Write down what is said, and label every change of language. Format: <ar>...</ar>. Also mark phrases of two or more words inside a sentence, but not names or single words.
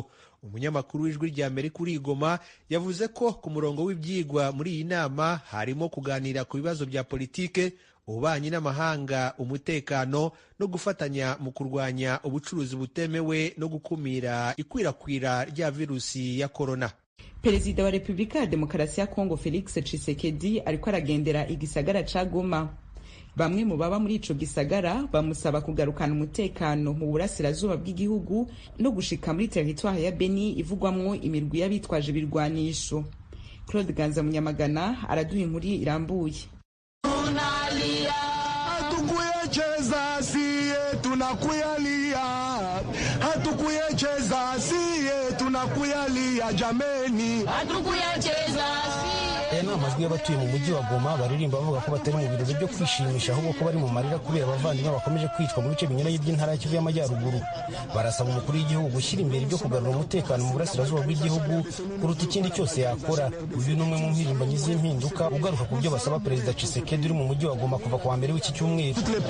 <rw>Umunyamakuru w'Ijwi ry'Amerika uri i Goma yavuze ko ku murongo w'ibyigwa muri iyi nama harimo kuganira ku bibazo bya politike, ububanyi n'amahanga, umutekano no gufatanya mu kurwanya ubucuruzi butemewe no gukumira ikwirakwira rya virusi ya corona.</rw> <rn>Perezida wa Republika ya Demokarasi ya Kongo Felix Tshisekedi ariko aragendera igisagara ca Goma. Bamwe mu baba muri ico gisagara bamusaba kugarukana umutekano mu burasirazuba bw'igihugu no gushika muri territoire ya Beni ivugwamwo imirwi y'abitwaje ibirwanisho. Claude Ganza Munyamagana araduha inkuru irambuye.</rn> <sw>Hatukuyecheza siye tunakuyalia, hatukuyecheza siye tunakuyalia jameni, hatukuyecheza siye.</sw> <rw>Aya ni amajwi y'abatuye mu mujyi wa Goma baririmba bavuga ko batari mu birori byo kwishimisha ahubwo ko bari mu marira kubera abavandimwe bakomeje kwicwa mu bice binyuranye by'intara ya Kivu y'Amajyaruguru. Barasaba umukuru w'igihugu gushyira imbere ibyo kugarura umutekano mu burasirazuba bw'igihugu kuruta ikindi cyose yakora. Uyu ni umwe mu mpirimbanyi z'impinduka ugaruka ku byo basaba Perezida Tshisekedi uri mu mujyi wa Goma kuva ku wa mbere w'iki cyumweru.</rw>